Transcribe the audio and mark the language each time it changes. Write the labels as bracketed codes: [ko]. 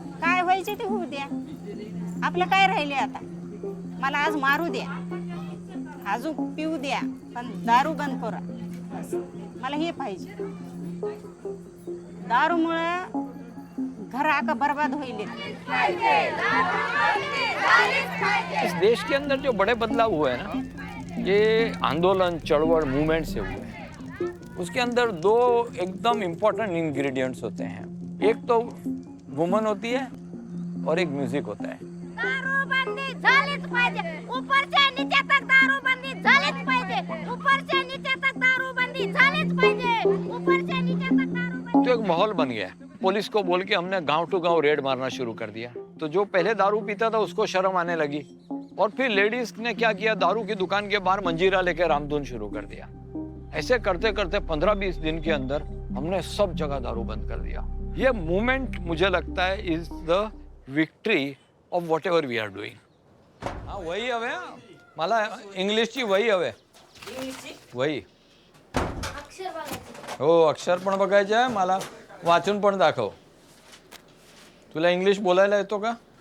[mr] काय व्हायचे ते होऊ द्या. आपलं काय राहिले आता. मला आज मारू द्या, अजून पिऊ द्या, पण दारू बंद करा. बस मला हे पाहिजे. दारूमुळे घर आका बर्बाद होईल. [hi] इस देश के अंदर जो बड़े बदलाव हुए हैं ना, ये आंदोलन, चळवळ, मूवमेंट से हुए हैं. उसके अंदर दो एकदम इम्पोर्टेंट इंग्रेडिएंट्स होते हैं. एक तो वुमन होती है और एक म्यूजिक होता है. [mr] दारूबंदी झालीच पाहिजे. ऊपरच्या [hi] नीचे तक [mr] दारूबंदी झालीच पाहिजे. ऊपरच्या नीचे तक दारूबंदी झालीच पाहिजे. ऊपरच्या नीचे तक दारूबंदी. [hi] तो एक माहौल बन गया. पुलिस को बोल के हमने गांव टू गांव रेड मारना शुरू कर दिया. तो जो पहले दारू पीता था उसको शर्म आने लगी, और फिर लेडीज ने क्या किया, दारू की दुकान के बाहर मंजीरा लेकर रामधुन शुरू कर दिया. ऐसे करते करते 15-20 दिन के अंदर हमने सब जगह दारू बंद कर दिया. ये मूवमेंट मुझे लगता है [en] Is the victory of whatever we are doing. [mr] हाँ वही हवे. मला इंग्लिशची वही हवे. वही हो, अक्षर पण बघायचे आहे. मला वाचून पण दाखव. तुला इंग्लिश बोलायला येतो का?